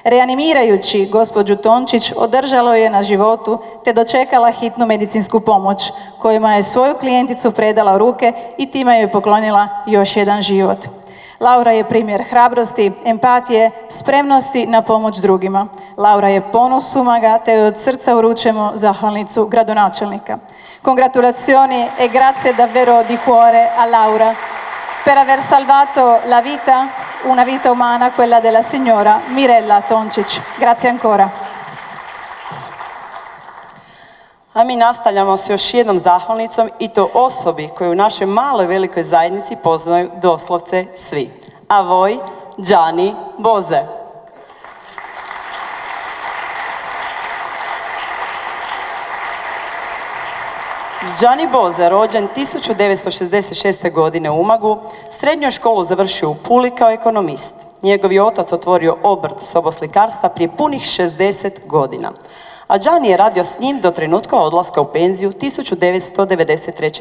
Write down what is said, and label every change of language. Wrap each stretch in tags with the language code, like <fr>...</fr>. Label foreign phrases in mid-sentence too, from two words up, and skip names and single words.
<hr>Reanimirajući gospođu Tončić, održalo je na životu te dočekala hitnu medicinsku pomoć, kojima je svoju klijenticu predala u ruke i time joj poklonila još jedan život. Laura je primjer hrabrosti, empatije, spremnosti na pomoć drugima. Laura je ponos Umaga, te joj od srca uručujemo zahvalnicu gradonačelnika.</hr> <it>Congratulazioni e grazie davvero di cuore a Laura per aver salvato la vita, una vita umana, quella della signora Mirella Tončić. Grazie ancora.</it> <hr>A mi nastavljamo s još jednom zahvalnicom i to osobi koju u našoj maloj velikoj zajednici poznaju doslovce svi.</hr> <it>A voi,</it> <hr>Gianni Boze. Gianni Boze, rođen 1966. godine u Umagu, srednju školu završio u Puli kao ekonomist. Njegov je otac otvorio obrt soboslikarstva prije punih 60 godina. A Gianni je radio s njim do trenutka odlaska u penziju 1993.</hr>